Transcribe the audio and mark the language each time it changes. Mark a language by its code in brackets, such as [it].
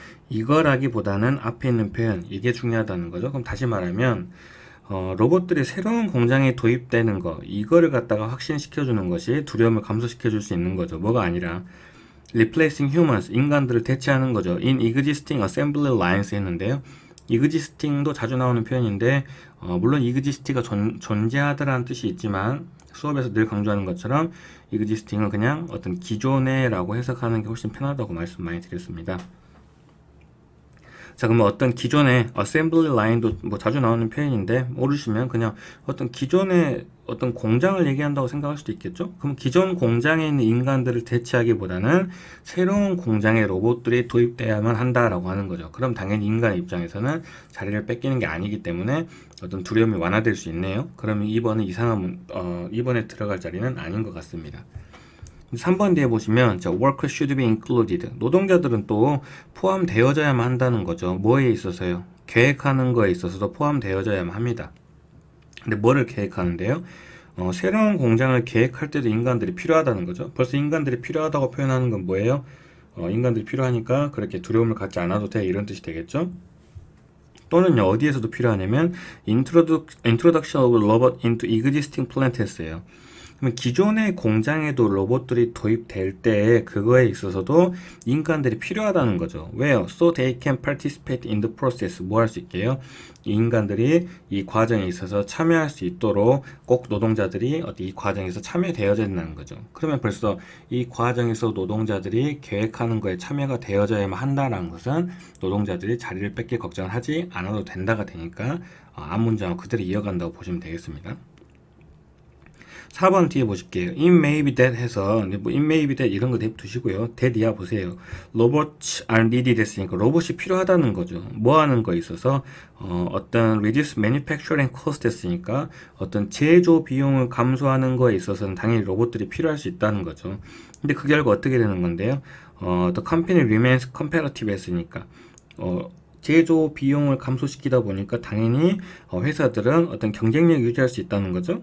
[ko] 이거라기보다는 앞에 있는 표현, 이게 중요하다는 거죠. 그럼 다시 말하면 로봇들이 새로운 공장에 도입되는 거, 이거를 갖다가 확신시켜주는 것이 두려움을 감소시켜줄 수 있는 거죠. 뭐가 아니라 [en] replacing humans, [ko] 인간들을 대체하는 거죠. [en] in existing assembly lines [ko] 했는데요. existing도 자주 나오는 표현인데 물론 exist가 존재하다라는 뜻이 있지만 수업에서 늘 강조하는 것처럼 existing은 그냥 어떤 기존의 라고 해석하는 게 훨씬 편하다고 말씀 많이 드렸습니다. 자, 그러면 어떤 기존의 assembly line도 뭐 자주 나오는 표현인데 모르시면 그냥 어떤 기존의 어떤 공장을 얘기한다고 생각할 수도 있겠죠? 그럼 기존 공장에 있는 인간들을 대체하기보다는 새로운 공장의 로봇들이 도입돼야만 한다라고 하는 거죠. 그럼 당연히 인간의 입장에서는 자리를 뺏기는 게 아니기 때문에 어떤 두려움이 완화될 수 있네요. 그러면 2번은 이상한 2번에 들어갈 자리는 아닌 것 같습니다. 3번 뒤에 보시면 [en] workers should be included. [ko] 노동자들은 또 포함되어져야만 한다는 거죠. 뭐에 있어서요? 계획하는 거에 있어서도 포함되어져야만 합니다. 근데 뭐를 계획하는데요? 새로운 공장을 계획할 때도 인간들이 필요하다는 거죠. 벌써 인간들이 필요하다고 표현하는 건 뭐예요? 인간들이 필요하니까 그렇게 두려움을 갖지 않아도 돼 이런 뜻이 되겠죠. 또는요 어디에서도 필요하냐면 [en] Introduction of Robot into Existing Plant [ko] 했어요. 그러면 기존의 공장에도 로봇들이 도입될 때 그거에 있어서도 인간들이 필요하다는 거죠. 왜요? [en] So they can participate in the process. [ko] 뭐 할 수 있게요? 이 인간들이 이 과정에 있어서 참여할 수 있도록 꼭 노동자들이 이 과정에서 참여되어야 된다는 거죠. 그러면 벌써 이 과정에서 노동자들이 계획하는 거에 참여가 되어져야만 한다는 것은 노동자들이 자리를 뺏길 걱정을 하지 않아도 된다가 되니까 앞문장을 그대로 이어간다고 보시면 되겠습니다. 4번 뒤에 보실게요. [en] It may be that [ko] 해서 뭐 [en] it may be that [ko] 이런 거 냅두시고요. that 이하 보세요. [en] Robots are needed [ko] 했으니까 로봇이 필요하다는 거죠. 뭐 하는 거에 있어서 어떤 [en] reduce manufacturing cost [ko] 했으니까 어떤 제조 비용을 감소하는 거에 있어서는 당연히 로봇들이 필요할 수 있다는 거죠. 근데 그 결과 어떻게 되는 건데요? [en] The company remains competitive [ko] 했으니까 제조 비용을 감소시키다 보니까 당연히 회사들은 어떤 경쟁력 유지할 수 있다는 거죠.